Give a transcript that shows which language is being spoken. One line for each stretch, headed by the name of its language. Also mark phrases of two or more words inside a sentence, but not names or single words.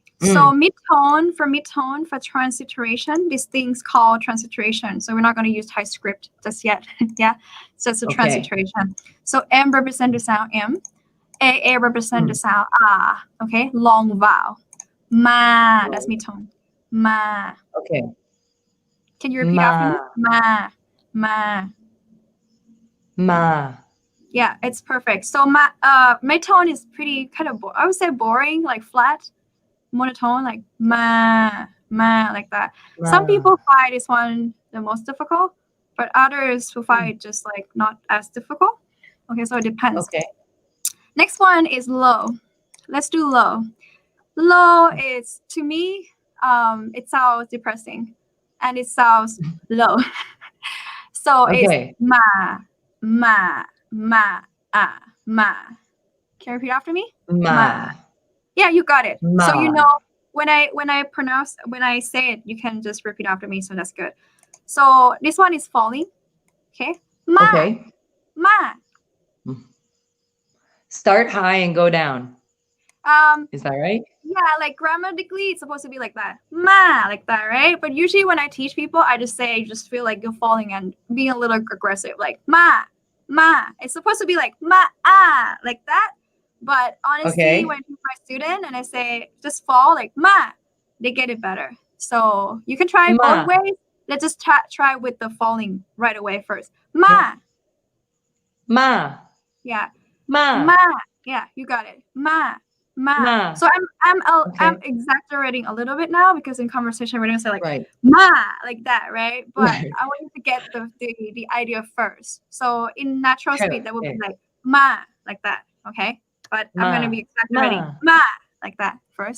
English: So mid-tone, for transliteration, this thing's called transliteration. So we're not gonna use TypeScript just yet. Yeah. So it's a transliteration. So M represents the sound M. A represents the sound ah. Okay. Long vowel. Ma, that's mid-tone. Ma. Okay. Can you repeat after me? Ma. Ma. Ma. Yeah, it's perfect. So my tone is pretty kind of I would say boring, like flat, monotone, like ma, like that. Ma. Some people find this one the most difficult, but others who find it just like not as difficult. Okay, so it depends. Okay. Next one is low. Let's do low. Low is, to me, it sounds depressing, and it sounds low. So it's ma, ah, ma. Can you repeat after me? Ma. Yeah, you got it. Ma. So you know when I say it, you can just repeat after me. So that's good. So this one is falling. Okay. Ma. Okay. Ma. Start high and go down. Is that right? Yeah, like grammatically, it's supposed to be like that. Ma, like that, right? But usually when I teach people, I just say, just feel like you're falling and being a little aggressive, like ma. It's supposed to be like ma, ah, like that. But honestly, when I'm my student and I say just fall, like ma, they get it better. So you can try both ways. Let's just try with the falling right away first. Ma. Ma. Yeah. Ma. Ma. Yeah, you got it. Ma. Ma. So I'm exaggerating a little bit now because in conversation we're gonna say like ma, like that, right? But I want you to get the idea first. So in natural speed, that would be like ma, like that. Okay, but I'm gonna be exaggerating ma, like that first.